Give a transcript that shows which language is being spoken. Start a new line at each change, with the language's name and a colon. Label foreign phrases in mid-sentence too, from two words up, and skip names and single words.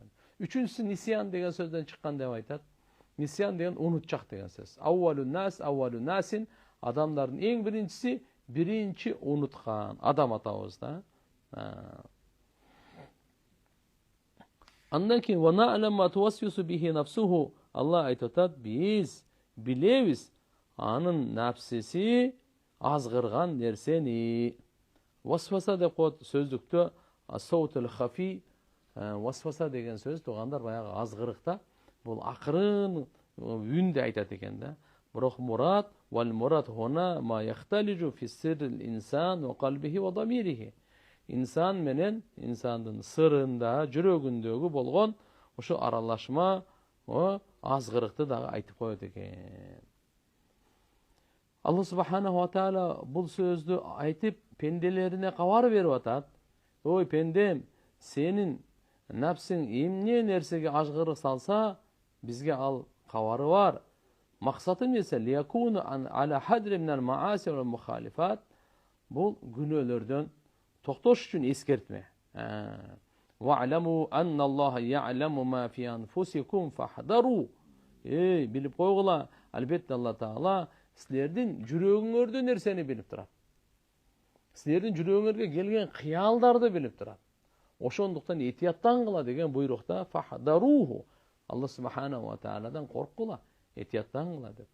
Kyrgyz: Үчүнчүсү нисян деген сөздөн чыккан деп айтат. Нисян деген унутчак деген сөз.
Arabic: أول ناس,
Kyrgyz: адамдардын эң биринчиси биринчи унуткан адам атабыз да. Андан кийин
Arabic: ونعلم ما توسوس به نفسه,
Kyrgyz: Аллах айтат, биз билебиз анын нафсиси азгырган нерсени. Васваса деп коет сөздүктө,
Arabic: الصوت الخفي.
Kyrgyz: Васваса деген сөз тугандар баягы азгырыкта, бул акырын үнде айтат экен да.
Arabic: Бирок مراد والمراد هنا ما يختلج في سر الإنسان وقلبه وضميره.
Kyrgyz: Инсан менен инсандын сырында, жүрөгүндөгү болгон ошо аралашма, азгырыкты дагы айтып коет экен. Аллах
Arabic: سبحانه وتعالى
Kyrgyz: бул сөздү айтып пенделерине кабар берип атат. Ой пендем, сенин нафсиң эмне нерсеге азгырык салса, бизге ал кабары бар. Максаты нерсе?
Arabic: ليكون على حذر من المعاصي والمخالفات.
Kyrgyz: Бул күнөөлөрдөн токтош үчүн эскертме.
Arabic: واعلموا أن الله يعلم ما في أنفسكم فاحذروا.
Kyrgyz: Билип койгула, албетте Алла Таала силердин жүрөгүңөрдө нерсени билип турат. Силердин жүрөгүңөргө келген кыялдарды билип турат. Ошондуктан этияттангыла деген буйрукта фахдаруху. Алла
Arabic: سبحانه وتعالى
Kyrgyz: корккула, этияттангыла деп.